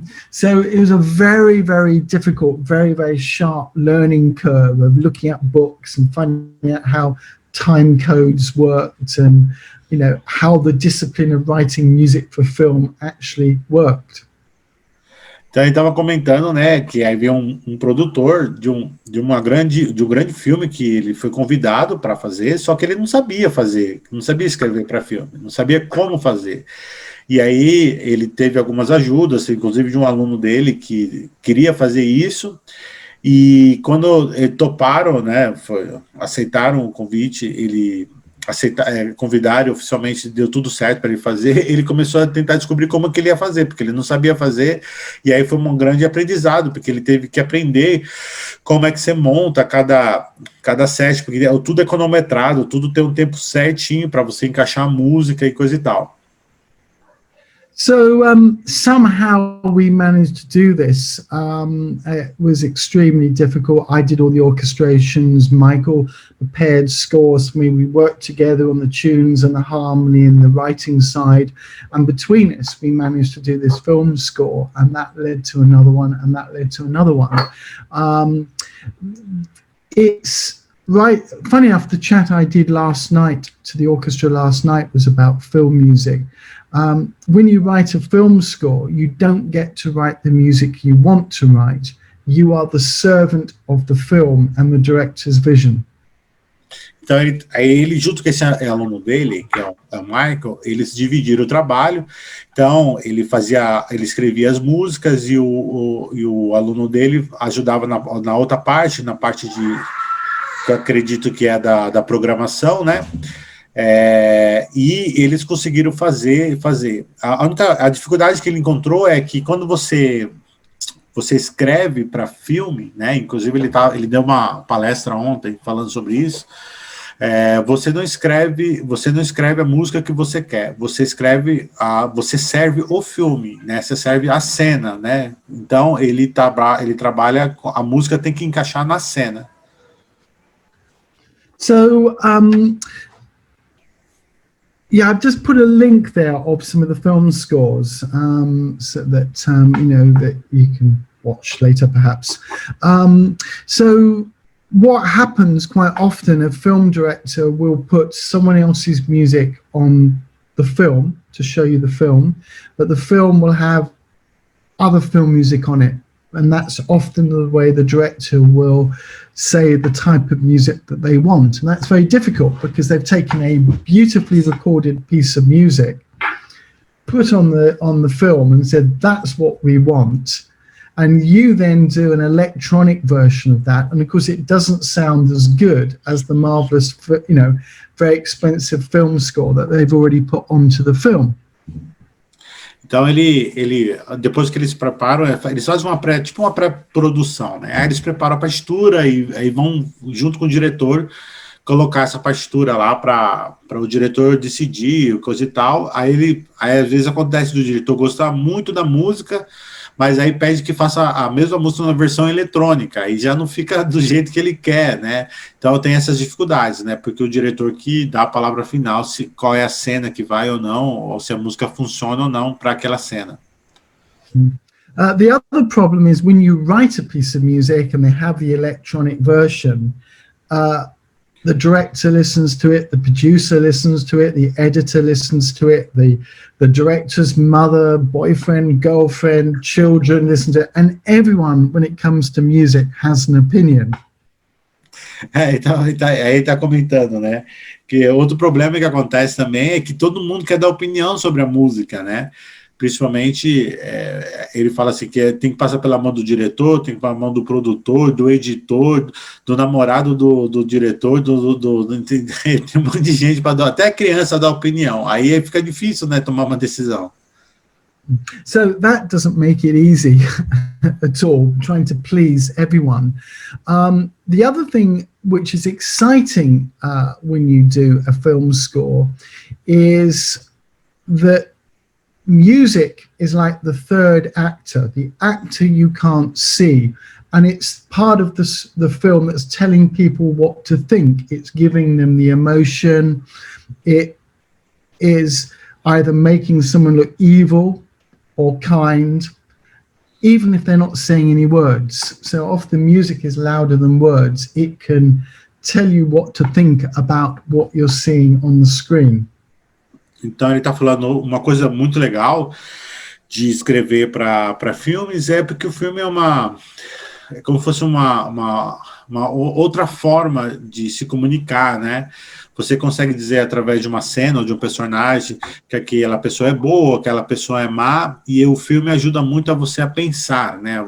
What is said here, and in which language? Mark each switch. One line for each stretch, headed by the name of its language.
English: So it was a very, very difficult, very, very sharp learning curve of looking at books and finding out how time codes worked and, how the discipline of writing music for film actually worked.
Portuguese: Então ele estava comentando, né, que aí veio um produtor de um grande filme que ele foi convidado para fazer, só que ele não sabia fazer, não sabia escrever para filme, não sabia como fazer. E aí ele teve algumas ajudas, inclusive de um aluno dele que queria fazer isso, e quando toparam, né, aceitaram o convite, convidaram oficialmente, deu tudo certo para ele fazer, ele começou a tentar descobrir como que ele ia fazer, porque ele não sabia fazer, e aí foi um grande aprendizado, porque ele teve que aprender como é que você monta cada set, porque tudo é cronometrado, tudo tem um tempo certinho para você encaixar a música e coisa e tal.
English: So somehow we managed to do this. It was extremely difficult. I did all the orchestrations. Michael prepared scores for me. We worked together on the tunes and the harmony and the writing side. And between us, we managed to do this film score. And that led to another one, and that led to another one. It's right. Funny enough, the chat I did last night to the orchestra last night was about film music. When you write a film score, you don't get to write the music you want to write. You are the servant of the film and the director's vision.
Portuguese: Então, ele junto com esse aluno dele, que é o Michael, eles dividiram o trabalho. Então, ele escrevia as músicas e o aluno dele ajudava na outra parte, na parte que eu acredito que é da programação, né? E eles conseguiram fazer. A dificuldade que ele encontrou é que quando você escreve para filme, né? Inclusive ele deu uma palestra ontem falando sobre isso. Você não escreve a música que você quer. Você serve o filme, né? Você serve a cena, né? Então ele trabalha, a música tem que encaixar na cena.
English: So yeah, I've just put a link there of some of the film scores so that that you can watch later, perhaps. So what happens quite often, a film director will put someone else's music on the film to show you the film, but the film will have other film music on it. And that's often the way the director will say the type of music that they want. And that's very difficult because they've taken a beautifully recorded piece of music, put on the film and said, that's what we want. and you then do an electronic version of that, and of course it doesn't sound as good as the marvelous, very expensive film score that they've already put onto the film.
Portuguese: Então ele depois que eles preparam, eles fazem uma pré-produção, né? Aí eles preparam a partitura e aí vão junto com o diretor colocar essa partitura lá para o diretor decidir, coisa e tal. Aí às vezes acontece do diretor gostar muito da música, mas aí pede que faça a mesma música na versão eletrônica, aí já não fica do jeito que ele quer, né? Então tem essas dificuldades, né? Porque o diretor que dá a palavra final, qual é a cena que vai ou não, ou se a música funciona ou não para aquela cena.
English: The other problem is when you write a piece of music and they have the electronic version, the director listens to it, the producer listens to it, the editor listens to it, the director's mother, boyfriend, girlfriend, children listen to it, and everyone, when it comes to music, has an opinion.
Portuguese: Então, aí tá comentando, né? Que outro problema que acontece também é que todo mundo quer dar opinião sobre a música, né? Principalmente, ele fala assim que tem que passar pela mão do diretor, tem que passar pela mão do produtor, do editor, do namorado do diretor, tem um monte de gente para dar, até a criança dá opinião. Aí fica difícil, né, tomar uma decisão.
English: So that doesn't make it easy at all, trying to please everyone. The other thing which is exciting when you do a film score is that music is like the third actor, the actor you can't see, and it's part of the film that's telling people what to think. It's giving them the emotion. It is either making someone look evil or kind, even if they're not saying any words. So often music is louder than words. It can tell you what to think about what you're seeing on the screen.
Portuguese: Então ele está falando uma coisa muito legal de escrever para filmes, porque o filme é como se fosse uma outra forma de se comunicar, né? Você consegue dizer através de uma cena ou de um personagem que aquela pessoa é boa, aquela pessoa é má, e o filme ajuda muito a você a pensar, né?